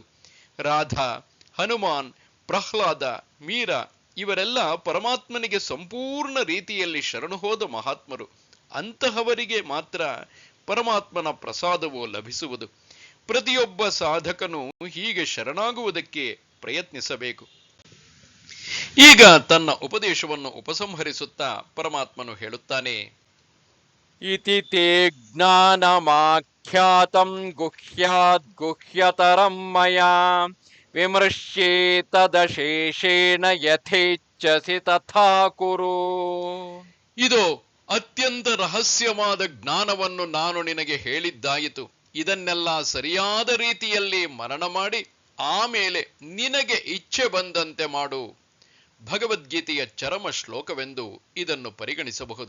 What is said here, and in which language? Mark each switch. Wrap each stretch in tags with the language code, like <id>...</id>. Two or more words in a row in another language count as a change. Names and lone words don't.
<kn>ರಾಧಾ, ಹನುಮಾನ್, ಪ್ರಹ್ಲಾದ, ಮೀರಾ ಇವರೆಲ್ಲ ಪರಮಾತ್ಮನಿಗೆ ಸಂಪೂರ್ಣ ರೀತಿಯಲ್ಲಿ ಶರಣು ಹೋದ ಮಹಾತ್ಮರು. ಅಂತಹವರಿಗೆ ಮಾತ್ರ ಪರಮಾತ್ಮನ ಪ್ರಸಾದವು ಲಭಿಸುವುದು. ಪ್ರತಿಯೊಬ್ಬ ಸಾಧಕನು ಹೀಗೆ ಶರಣಾಗುವುದಕ್ಕೆ ಪ್ರಯತ್ನಿಸಬೇಕು. ಈಗ ತನ್ನ ಉಪದೇಶವನ್ನು ಉಪಸಂಹರಿಸುತ್ತಾ ಪರಮಾತ್ಮನು ಹೇಳುತ್ತಾನೆ.</kn> <sa>ಇತಿ ತೇ ಜ್ಞಾನಮಾಖ್ಯಾತಂ ಗುಹ್ಯಾದ್ ಗುಹ್ಯತರಂ ಮಯಾ, ವಿಮೃಶ್ಯೇತದಶೇಷೇಣ ಯಥೇಚ್ಛಸಿ ತಥಾ ಕುರು.</sa> <kn>ಇದು ಅತ್ಯಂತ ರಹಸ್ಯವಾದ ಜ್ಞಾನವನ್ನು ನಾನು ನಿನಗೆ ಹೇಳಿದ್ದಾಯಿತು. ಇದನ್ನೆಲ್ಲ ಸರಿಯಾದ ರೀತಿಯಲ್ಲಿ ಮನನ ಮಾಡಿ ಆಮೇಲೆ ನಿನಗೆ ಇಚ್ಛೆ ಬಂದಂತೆ ಮಾಡು. ಭಗವದ್ಗೀತೆಯ ಚರಮ ಶ್ಲೋಕವೆಂದು ಇದನ್ನು ಪರಿಗಣಿಸಬಹುದು.</kn>